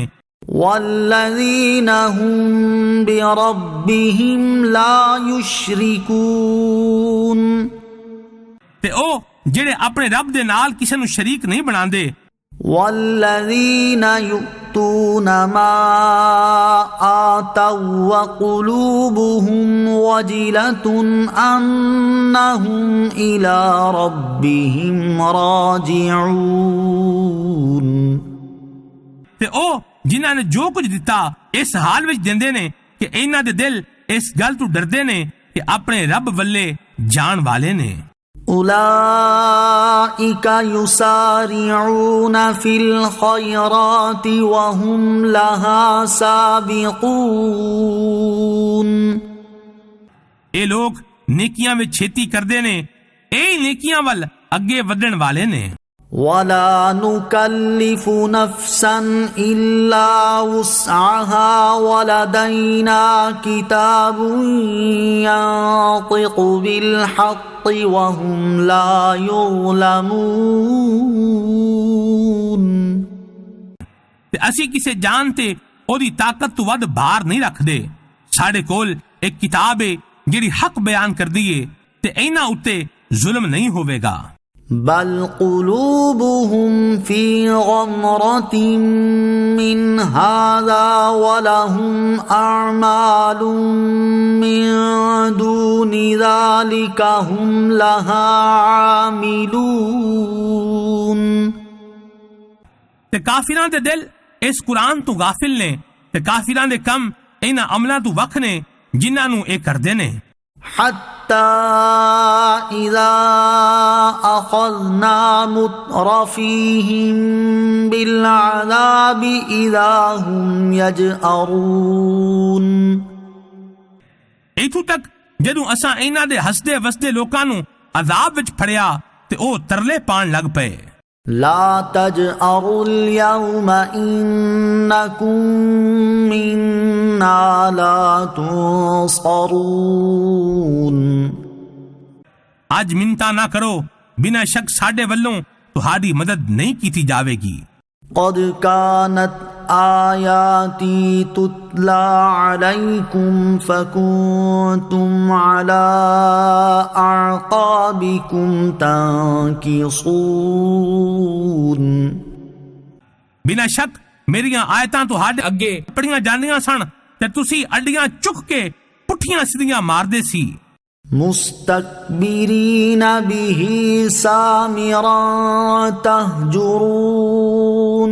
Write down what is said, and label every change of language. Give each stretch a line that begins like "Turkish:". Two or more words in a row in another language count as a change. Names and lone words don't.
Arabic: والذين هم بربهم لا يشركون
Punjabi: ਤੇ ਉਹ ਜਿਹੜੇ ਆਪਣੇ ਰੱਬ ਦੇ ਨਾਲ ਕਿਸੇ ਨੂੰ ਸ਼ਰੀਕ ਨਹੀਂ ਬਣਾਉਂਦੇ।
Arabic: والذين يؤتون ما آتوا وقلوبهم وجلة أنهم إلى ربهم راجعون
Punjabi: ਤੇ ਉਹ ਜਿਨ੍ਹਾਂ ਨੇ ਜੋ ਕੁਝ ਦਿੱਤਾ ਇਸ ਹਾਲ ਵਿੱਚ ਦਿੰਦੇ ਨੇ ਕਿ ਇਹਨਾਂ ਦੇ ਦਿਲ ਇਸ ਗੱਲ ਤੋਂ ਡਰਦੇ ਨੇ ਕਿ ਆਪਣੇ ਰੱਬ ਵੱਲੇ ਜਾਣ ਵਾਲੇ ਨੇ।
Arabic: أولئك يسارعون في الخيرات وهم لها سابقون
Punjabi: ਇਹ ਲੋਕ ਨੇਕੀਆਂ ਵਿੱਚ ਛੇਤੀ ਕਰਦੇ ਨੇ ਇਹ ਨੇਕੀਆਂ ਵੱਲ ਅੱਗੇ ਵਧਣ ਵਾਲੇ ਨੇ।
Arabic: ولا نكلف نفسا إلا وسعها ولدينا كتاب ينطق بالحق وهم لا يظلمون
Punjabi: ਤੇ ਅਸੀਂ ਕਿਸੇ ਜਾਨ ਤੇ ਉਹਦੀ ਤਾਕਤ ਤੋਂ ਵੱਧ ਭਾਰ ਨਹੀਂ ਰੱਖਦੇ। ਸਾਡੇ ਕੋਲ ਇੱਕ ਕਿਤਾਬ ਹੈ ਜਿਹੜੀ ਹੱਕ ਬਿਆਨ ਕਰਦੀ ਏ ਤੇ ਇਹਨਾਂ ਉੱਤੇ ਜ਼ੁਲਮ ਨਹੀਂ ਹੋਵੇਗਾ।
Arabic: بل قلوبهم في غمرة من هذا ولهم أعمال من دون ذلك هم لها عاملون
Punjabi: ਤੇ ਕਾਫਿਰਾਂ ਦੇ ਦਿਲ ਇਸ ਕੁਰਾਨ ਤੋਂ ਗਾਫਿਲ ਨੇ ਤੇ ਕਾਫਿਰਾਂ ਦੇ ਕੰਮ ਇਹਨਾਂ ਅਮਲਾਂ ਤੋਂ ਵੱਖ ਨੇ ਜਿਨ੍ਹਾਂ ਨੂੰ ਇਹ ਕਰਦੇ ਨੇ।
Arabic: حتى إذا أخذنا مترفيهم بالعذاب إذا هم يجأرون
Punjabi: ਇੱਥੋਂ ਤੱਕ ਜਦੋਂ ਅਸਾਂ ਇਹਨਾਂ ਦੇ ਹੱਸਦੇ ਵਸਦੇ ਲੋਕਾਂ ਨੂੰ ਅਜ਼ਾਬ ਵਿੱਚ ਫੜਿਆ ਤੇ ਉਹ ਤਰਲੇ ਪਾਣ ਲੱਗ ਪਏ।
Arabic: لا تجأروا اليوم إنكم منا لا تنصرون
Punjabi: ਅੱਜ ਮਿੰਤਾ ਨਾ ਕਰੋ ਬਿਨਾਂ ਸ਼ੱਕ ਸਾਡੇ ਵੱਲੋਂ ਤੁਹਾਡੀ ਮਦਦ ਨਹੀਂ ਕੀਤੀ ਜਾਵੇਗੀ।
Arabic: قد كانت آياتي تتلى عليكم فكنتم على أعقابكم تنكصون
Punjabi: ਬਿਨਾਂ ਸ਼ੱਕ ਮੇਰੀਆਂ ਆਇਤਾਂ ਤੁਹਾਡੇ ਅੱਗੇ ਪੜੀਆਂ ਜਾਂਦੀਆਂ ਸਨ ਤੇ ਤੁਸੀਂ ਅੱਡੀਆਂ ਚੁੱਕ ਕੇ ਪੁੱਠੀਆਂ ਸਿੱਧੀਆਂ ਮਾਰਦੇ ਸੀ।
Arabic: مستكبرين به سامرا تهجرون